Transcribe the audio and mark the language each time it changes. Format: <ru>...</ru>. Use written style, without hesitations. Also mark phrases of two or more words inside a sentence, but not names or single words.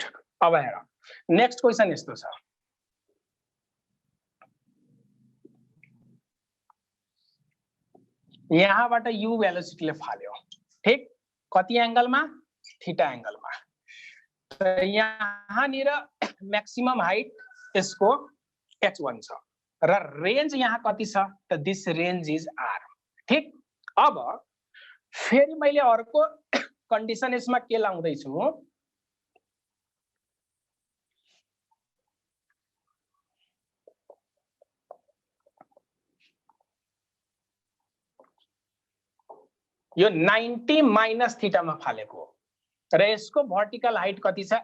<ne>अब हेर</ne> <en>next question</en> <ne>यस्तो छ, यहाँबाट यु भेलोसिटीले फाल्यो, ठीक? कति एंगलमा? थीटा एंगलमा। त यहाँनिर</ne> <en>maximum height</en> <ne>यसको h1 छ र रेंज यहाँ कति छ त</ne> <en>this range is</en> <ne>r, ठीक? अब फेरि मैले अर्को कन्डिसन यसमा के लाउँदै छु, यो 90</ne> <en>minus theta</en> <ne>में फालेको र यसको</ne> <en>vertical height</en> <ne>कति छ?</ne>